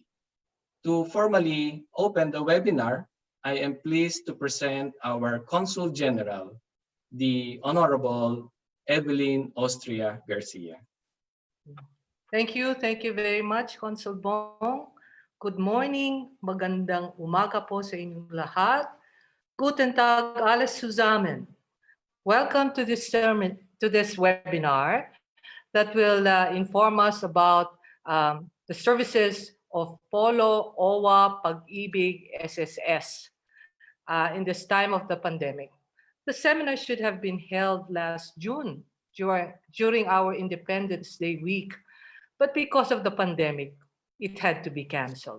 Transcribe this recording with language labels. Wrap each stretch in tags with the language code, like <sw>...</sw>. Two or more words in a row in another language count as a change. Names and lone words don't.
<en>To formally open the webinar, I am pleased to present our Consul General, the Honorable Evelyn Austria Garcia. Thank you very much, Consul Bong. Good morning,</en> <tl>magandang umaga po sa inyong lahat.</tl> <de>Guten Tag alles zusammen.</de> <en>Welcome to this webinar that will inform us about the services of POLO, OWWA, Pag-ibig, SSS in this time of the pandemic. The seminar should have been held last June during our Independence Day week, but because of the pandemic, it had to be canceled.</en>